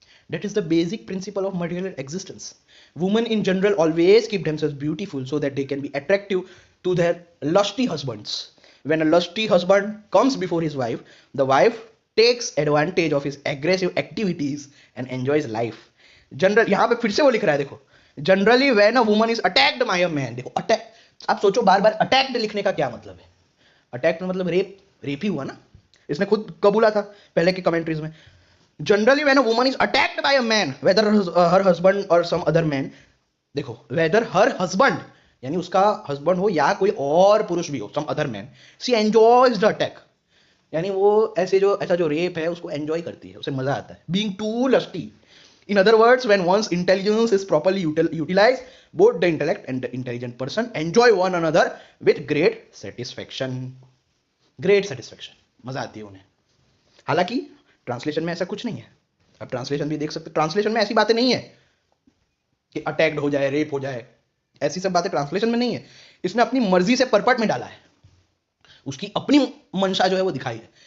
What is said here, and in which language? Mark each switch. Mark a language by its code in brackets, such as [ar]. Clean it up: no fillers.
[en] That is the basic principle of material existence. Women in general always keep themselves beautiful so that they can be attractive to their lusty husbands. When a lusty husband comes before his wife, the wife takes advantage of his aggressive activities and enjoys life. [hi] General यहाँ पे फिर से वो लिख रहा है, देखो, [en] Generally when a woman is attacked by a man. [hi] देखो अटैक, आप सोचो बार बार अटैक्ड लिखने का क्या मतलब है। अटैक में मतलब रेप, रेप ही हुआ ना, इसने खुद कबूला था पहले की कमेंट्रीज में। [en] Generally when a woman is attacked by a man, whether her husband और some other man. [hi] देखो [en] whether her husband, [hi] यानी उसका हस्बैंड हो या कोई और पुरुष भी हो, [en] Some other man, she enjoys the attack. [hi] यानी वो ऐसा जो रेप है उसको एंजॉय करती है, उसे मजा आता है। [en] Being too lusty, in other words, when one's intelligence is properly utilized, both the intellect and the intelligent person enjoy one another with great satisfaction. Great satisfaction, [hi] मजा आती है उन्हें। हालांकि ट्रांसलेशन में ऐसा कुछ नहीं है। अब ट्रांसलेशन भी देख सकते, ट्रांसलेशन में ऐसी बातें नहीं है कि अटैक्ड हो जाए, रेप हो जाए, ऐसी सब बातें ट्रांसलेशन में नहीं है। इसने अपनी मर्जी से परपट में डाला है, उसकी अपनी मंशा जो है वो दिखाई है।